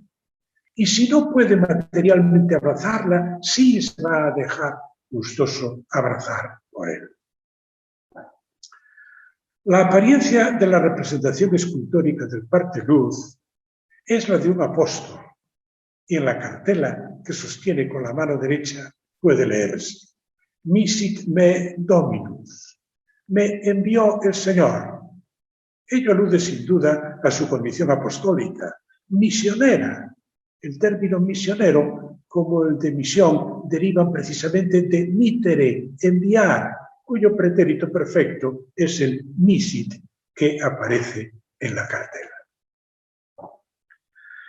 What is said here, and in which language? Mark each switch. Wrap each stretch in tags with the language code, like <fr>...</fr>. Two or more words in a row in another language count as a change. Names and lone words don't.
<es>Y si no puede materialmente abrazarla, sí se va a dejar gustoso abrazar por él. La apariencia de la representación escultórica del parteluz es la de un apóstol, y en la cartela que sostiene con la mano derecha puede leerse:</es> <la>Misit me Dominus,</la> <es>me envió el Señor. Ello alude sin duda a su condición apostólica, misionera. El término misionero, como el de misión, derivan precisamente de mitere, enviar, cuyo pretérito perfecto es el misit, que aparece en la cartela.</es>